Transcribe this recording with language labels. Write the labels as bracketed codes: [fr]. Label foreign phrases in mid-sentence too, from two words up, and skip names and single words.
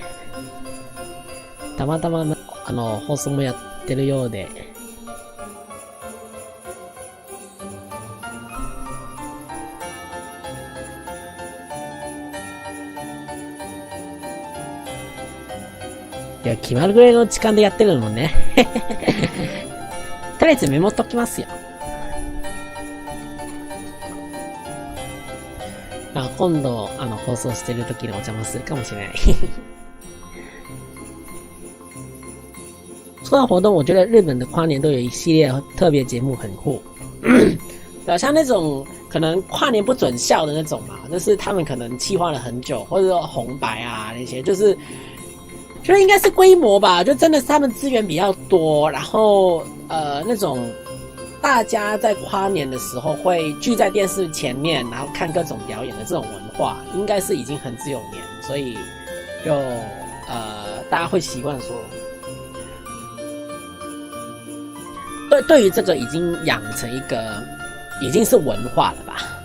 [ja] たまたま放送もやってるようで、いや、決まるぐらいの時間でやってるのね。とりあえずメモっときますよ。今度、放送してる時にお邪魔するかもしれない。 [zh] 说到活动，我觉得日本的跨年都有一系列特别节目很酷。对，像那种可能跨年不准笑的那种嘛，就是他们可能企划了很久，或者说红白啊那些，就是应该是规模吧，就真的是他们资源比较多，然后那种大家在跨年的时候会聚在电视前面，然后看各种表演的这种文化，应该是已经很有年，所以就大家会习惯说，对于这个已经养成一个已经是文化了吧。